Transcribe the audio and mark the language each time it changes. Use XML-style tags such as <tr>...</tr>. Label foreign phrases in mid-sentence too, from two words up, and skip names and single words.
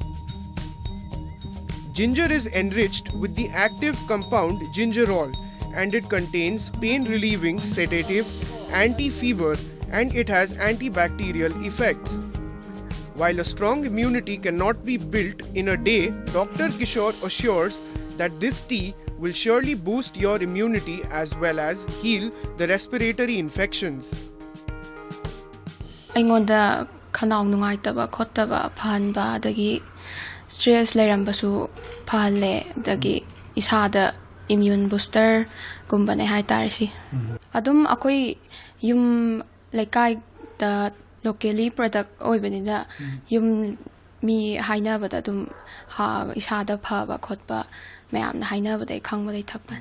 <en>Ginger is enriched with the active compound gingerol, and it contains pain-relieving, sedative, anti-fever, and it has antibacterial effects. While a strong immunity cannot be built in a day, Dr. Kishore assures that this tea will surely boost your immunity as well as heal the respiratory infections.</en> <mni>ꯑꯩꯉꯣꯟꯗ ꯈꯅꯥꯎ ꯅꯨꯡꯉꯥꯏꯇꯕ ꯈꯣꯠꯇꯕ ꯐꯍꯟꯕ ꯑꯗꯒꯤ ꯁ꯭ꯇ꯭ꯔꯦꯁ ꯂꯩꯔꯝꯕꯁꯨ ꯐꯍꯜꯂꯦ ꯑꯗꯒꯤ ꯏꯁꯥꯗ</mni> <en>immune booster</en> <mni>ꯒꯨꯝꯕꯅꯦ ꯍꯥꯏꯇꯥꯔꯦ ꯁꯤ ꯑꯗꯨꯝ ꯑꯩꯈꯣꯏ ꯌꯨꯝ ꯂꯩꯀꯥꯏꯗ</mni> <en>locally product</en> <mni>oibanina yum mi hainabada adum isada phaba khotpa mayamna hainabada khangba thakpan</mni>